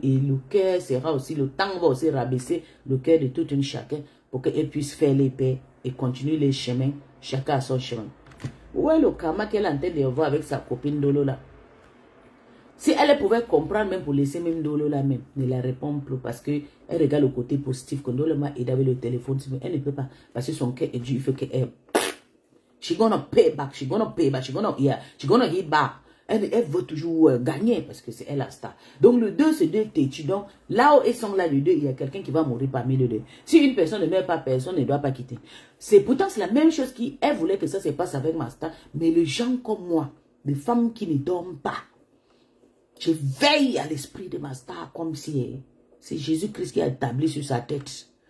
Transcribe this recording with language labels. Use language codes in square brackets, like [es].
[fr] Et le cœur sera aussi, le temps va aussi rabaisser le cœur de tout un chacun pour qu'elle puisse faire les paix et continuer les chemins, chacun à son chemin. Où est le karma qu'elle est en train de voir avec sa copine Dolo là? Si elle pouvait comprendre, même pour laisser même Dolo là même, ne la répond plus parce qu'elle regarde le côté positif que Dolo m'a aidé avec le téléphone, mais elle ne peut pas parce que son cœur est dur, il faut qu'elle... [en] She's gonna pay back, she's gonna pay back, she's gonna hit back. [fr] Elle veut toujours gagner parce que c'est elle la star. Donc le 2, c'est 2 têtus. Donc là où ils sont là, les deux, il y a quelqu'un qui va mourir parmi les deux. Si une personne ne meurt pas, personne ne doit pas quitter. C'est pourtant c'est la même chose elle voulait que ça se passe avec ma star. Mais les gens comme moi, des femmes qui ne dorment pas, je veille à l'esprit de ma star comme si c'est Jésus-Christ qui a établi sur sa tête.